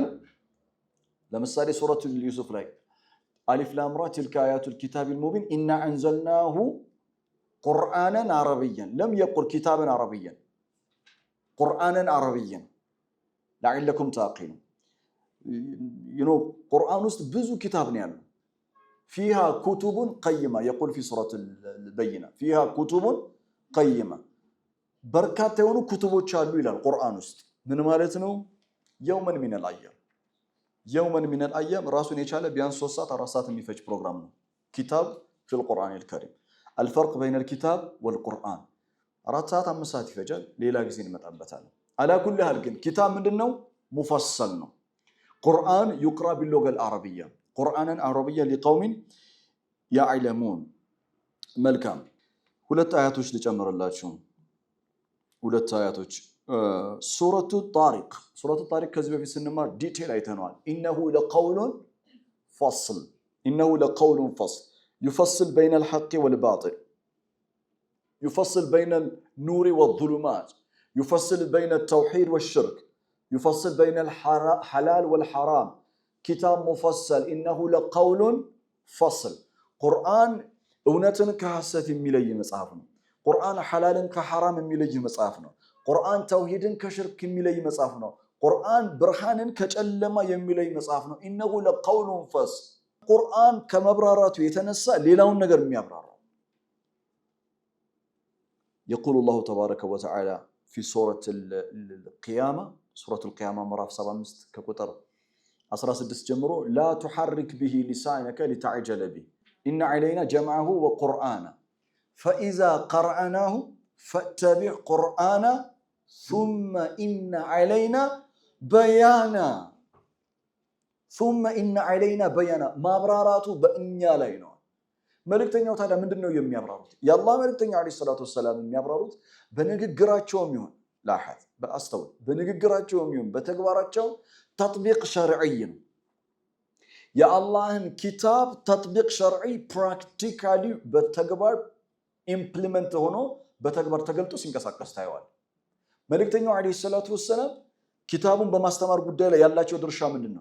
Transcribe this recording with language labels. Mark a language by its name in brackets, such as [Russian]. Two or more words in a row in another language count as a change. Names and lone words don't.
[Amharic] ለምሳሌ ሱረቱ ዩሱፍ ላይ [Arabic] ألف لام را تلك آيات الكتاب المبين إنا أنزلناه قرآنا عربيا لم يقل كتابا عربيا قرآنا عربيا لعلكم تعقلون. [Amharic] قرآن ውስጥ ብዙ ኪታብ ነው ያለው [Arabic] فيها كتب قيمة يقول في سورة البينة فيها كتب قيمة [Amharic] በርካታ የሆኑ ኩቱቦች አሉ ይላል ቁርአን ውስጥ ምን ማለት ነው? [Arabic] يوما من الأيام يوما من الأيام [Amharic] ራሱን የቻለ ቢያንስ 3 ሰዓት 4 ሰዓት የሚፈጅ ፕሮግራም ነው [Arabic] كتاب في القرآن الكريم. الفرق بين الكتاب والقرآن [Amharic] 4 ሰዓት 5 ሰዓት ይፈጃል። ሌላ ጊዜ እንመጣበታለን። [Arabic] على كل حال [Amharic] ግን كتاب ምንድነው? [Arabic] مفصل ነው። قرآن يقرأ باللغة العربية قرآنا عربيا لقوم يعلمون. [Amharic] መልካም ሁለት አያቶች ልጨምርላችሁ ሁለት አያቶች ሱረቱ ጣሪቅ ከዚህ በፊት ስንማር ዲቴል አይተናል። [Arabic] إنه لقول فصل يفصل بين الحق والباطل يفصل بين النور والظلمات يفصل بين التوحيد والشرك يفصل بين الحلال والحرام كتاب مفصل إنه لقول فصل. [Amharic] قرآن እውነትን ከሐሰት የሚለይ መጽሐፍ ነው። ቁርአን ሐላልን ከሐራም የሚለይ መጽሐፍ ነው። ቁርአን ተውሂድን ከሽርክ የሚለይ መጽሐፍ ነው። ቁርአን ብርሃንን ከጨለማ የሚለይ መጽሐፍ ነው። [Arabic] إنه لقول فصل [Amharic] ቁርአን ከመብራራቱ የተነሳ ሌላውን ነገር የሚያብራራ [Arabic] يقول الله تبارك وتعالى في سورة القيامة سورة القيامة ምዕራፍ [Amharic] 75 ከቁጥር 16 ጀምሮ [Arabic] لا تحرك به لسانك لتعجل به إن علينا جمعه وقرآنه فإذا قرأناه فاتبع قرآنه ثم إن علينا بيانا [Amharic] ማብራራቱ በእኛ ላይ ነው። መልእክተኛው ታዲያ ምንድነው የሚያብራሩት? የአላህ መልእክተኛ [Arabic] عليه الصلاة والسلام [Amharic] የሚያብራሩት በንግግራቸውም ይሁን ላሐት በአስተውል በንግግራቸውም ይሁን በተግባራቸው [Arabic] تطبيق شرعي [Amharic] ነው። የአላህን ኪታብ [Arabic] تطبيق شرعي [Amharic] ፕራክቲካሊ በተግባር ኢምፕሊመንት ሆኖ በተግባር ተገልጦ ሲንቀሳቀስ ታየዋል። መልእክተኛው [Arabic] عليه الصلاة والسلام [Amharic] ኪታቡን በማስተማር ጉዳይ ላይ ያላቸው ድርሻ ምንድነው?